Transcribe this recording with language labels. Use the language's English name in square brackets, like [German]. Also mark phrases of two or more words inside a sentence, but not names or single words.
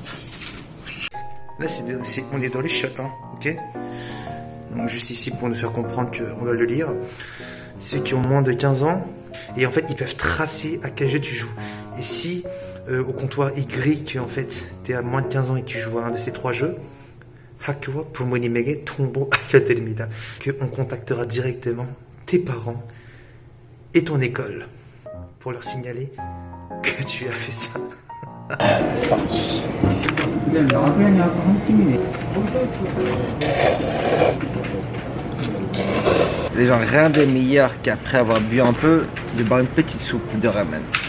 [French] Là, on est dans les shots, hein, ok? Donc juste ici pour nous faire comprendre qu'on va le lire. Ceux qui ont moins de 15 ans, et en fait ils peuvent tracer à quel jeu tu joues. Et si au comptoir il grille que en fait tu es à moins de 15 ans et que tu joues à un de ces 3 jeux, [Korean] 학교와 부모님에게 통보 알려드립니다. [French] qu'on contactera directement tes parents et ton école pour leur signaler que tu as fait ça. C'est parti. Les gens, rien de meilleur qu'après avoir bu un peu, de boire une petite soupe de ramen.